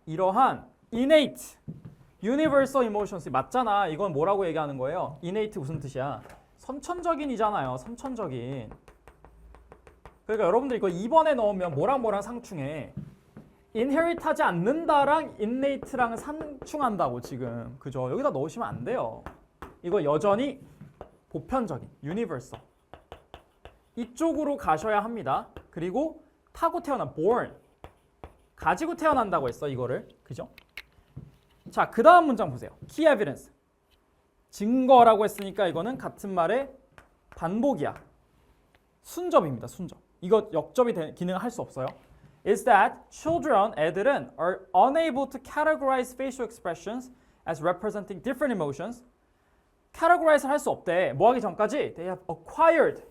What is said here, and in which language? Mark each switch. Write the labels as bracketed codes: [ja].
[en] 이러한 innate, universal emotions 맞잖아. [ko] 이건 뭐라고 얘기하는 거예요? innate 무슨 뜻이야? 선천적인이잖아요. 선천적인. 그러니까 여러분들 이거 2번에 넣으면 뭐랑 상충해? inherit하지 않는다랑 innate랑 상충한다고 지금. 그죠? 여기다 넣으시면 안 돼요. 이거 여전히 보편적인, universal. 이쪽으로 가셔야 합니다. 그리고 타고 태어난 born. 가지고 태어난다고 했어, 이거를. 그죠? 자, 그 다음 문장 보세요. key evidence. 증거라고 했으니까 이거는 같은 말의 반복이야. 순접입니다, 순접. 이거 역접이 기능을 할 수 없어요. [en] Is that children, [ko] 애들은 [en] are unable to categorize facial expressions as representing different emotions. [ko] categorize를 할 수 없대. 뭐 하기 전까지 [en] they have acquired.